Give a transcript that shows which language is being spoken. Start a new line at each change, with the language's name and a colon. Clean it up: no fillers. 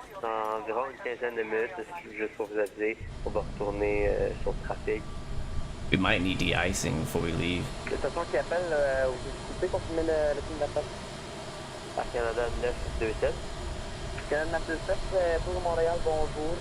French: Dans environ une quinzaine de minutes, juste pour vous aviser, on va retourner sur le trafic.
English: We might need de-icing before we leave.
French: Le station qui appelle, vous pouvez confirmer le signe d'appel? Par Canada 927. Canada 927, pour Montréal, bonjour.